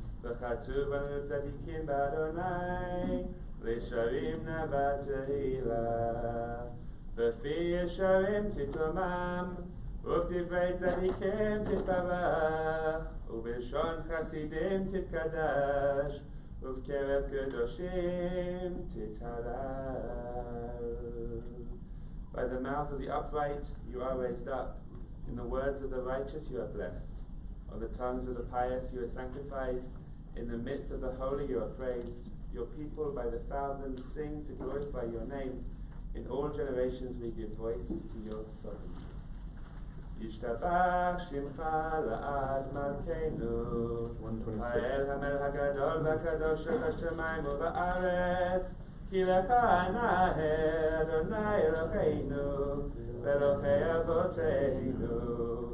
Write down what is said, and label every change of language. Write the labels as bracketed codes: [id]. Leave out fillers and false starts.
[he] וכתוב לנו צדיקים באדוני, וישרים נאווה תהילה. בפי ישרים תתרומם, ובדברי צדיקים תתברך, ובלשון חסידים תתקדש, ובקרב קדושים תתהלל. [en] By the mouths of the upright you are raised up, in the words of the righteous you are blessed, on the tongues of the pious you are sanctified, in the midst of the holy you are praised. Your people by the thousands sing to glorify your name. In all generations we give voice to your sovereignty. [he] ישתבח שמך לעד מלכנו, האל המלך הגדול והקדוש של השמיים ובארץ, כי לך נאה אדוני אלוהינו ואלוהי אבותינו.